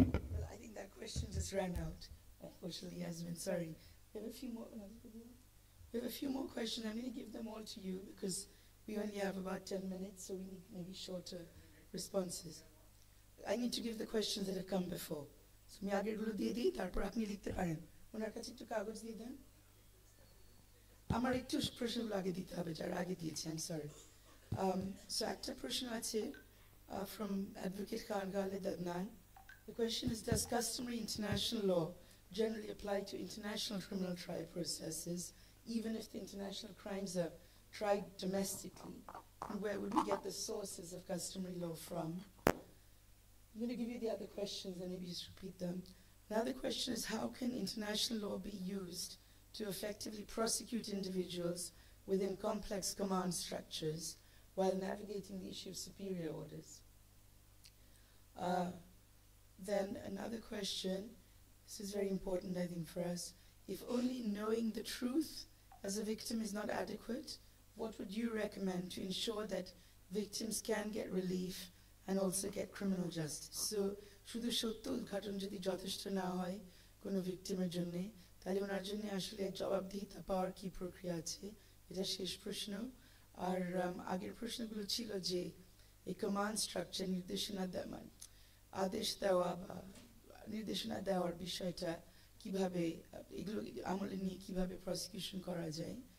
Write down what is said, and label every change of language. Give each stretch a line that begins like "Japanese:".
English: Well, I think that question just ran out. Unfortunately, Yasmin, sorry. We have a few more. We have a few more questions. I'm going to give them all to you because we only have about 10 minutes, so we need maybe shorter responses. I need to give the questions that have come before.
Bangla: So আমি আগেরগুলো দিয়ে দিই, তারপর আপনি লিখতে পারেন। ওনার কাছে একটু কাগজ দিয়ে দেন। আমার একটু প্রশ্নগুলো আগে দিতে হবে, যারা আগে দিয়েছে,
English: I'm sorry. So
Bangla: একটা প্রশ্ন আছে
English: from Advocate Khan Khaled Adnan. The question is, does customary international law generally apply to international criminal trial processes, even if the international crimes are tried domestically? And where would we get the sources of customary law from? I'm going to give you the other questions and maybe just repeat them. Another question is, how can international law be used to effectively prosecute individuals within complex command structures while navigating the issue of superior orders? Then another question, this is very important I think for us, if only knowing the truth as a victim is not adequate, what would you recommend to ensure that victims can get relief and also get criminal justice?
Bangla: So, শুধু সত্য উদ্ঘাটন যদি যথেষ্ট না হয় কোনো ভিকটিমের জন্য, তাহলে ওনার জন্য আসলে জবাবদিহিতা পাওয়ার কি প্রক্রিয়া আছে, এটা শেষ প্রশ্ন। আর আগের প্রশ্নগুলো ছিল যে এই কমান্ড স্ট্রাকচার নির্দেশনা দেওয়া, আদেশ দেওয়া বা নির্দেশনা দেওয়ার বিষয়টা কিভাবে, এগুলো আমলে নিয়ে কিভাবে প্রসিকিউশন করা যায়।